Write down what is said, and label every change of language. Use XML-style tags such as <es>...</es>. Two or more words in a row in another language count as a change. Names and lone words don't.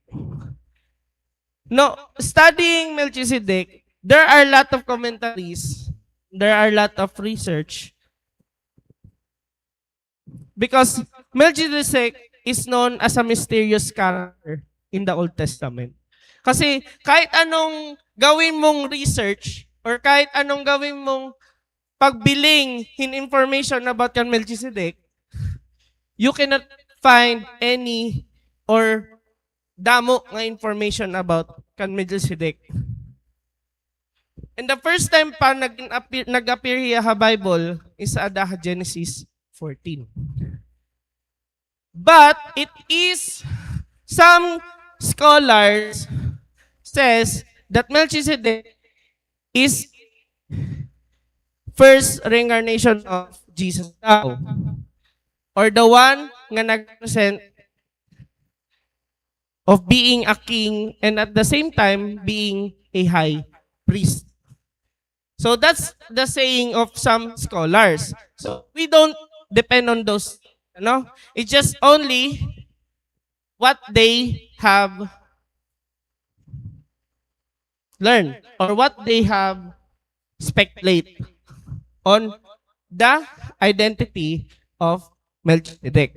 <en>No, studying Melchizedek, there are a lot of commentaries, there are a lot of research, because Melchizedek is known as a mysterious character in the Old Testament.</en> <tl>Kasi kahit anong gawin mong research or kahit anong gawin mong pagbiling in information about kan Melchizedek,</tl> <en>you cannot find any</en> <tl>or</tl> <war>damo nga</war> <tl>information about kan Melchizedek.</tl> <en>And the first time</en> <war>pa nag-appear hiya ha</war> <en>Bible is sa Genesis 14. But it is, some scholars says that Melchizedek is first reincarnation of Jesus tao, or the one</en> <war>nga nag-present</war> <en>of being a king and at the same time being a high priest. So that's the saying of some scholars. So we don't depend on those, It's just only what they have learned or what they have speculate on the identity of Melchizedek.</en>